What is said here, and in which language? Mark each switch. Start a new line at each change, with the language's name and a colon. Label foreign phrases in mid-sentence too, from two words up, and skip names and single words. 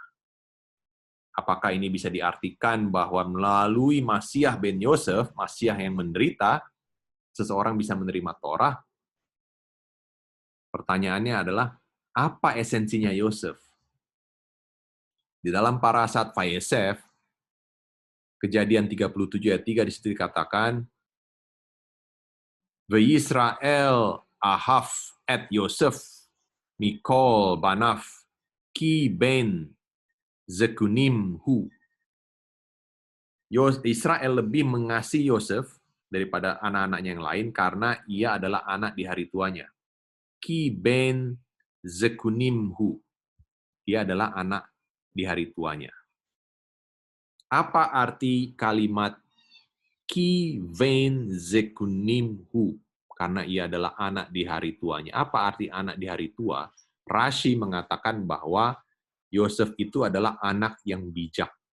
Indonesian: Apakah ini bisa diartikan bahwa melalui Masyah ben Yosef, Masyah yang menderita, seseorang bisa menerima Torah? Pertanyaannya adalah, apa esensinya Yosef? Di dalam parasat Vayeshev, Kejadian 37 ayat 3 di situ dikatakan,
Hebrew: וישראל אהב את יוסף מכל בניו כי בן זקונים הוא.
Indonesian: Israel lebih mengasihi Yosef daripada anak-anaknya yang lain karena ia adalah anak di hari tuanya.
Hebrew: כי בן זקונים הוא.
Indonesian: Dia adalah anak di hari tuanya. Apa arti kalimat
Hebrew: כי בן זקונים הוא?
Indonesian: Karena ia adalah anak di hari tuanya. Apa arti anak di hari tua? Rashi mengatakan bahwa Yosef itu adalah anak yang bijak.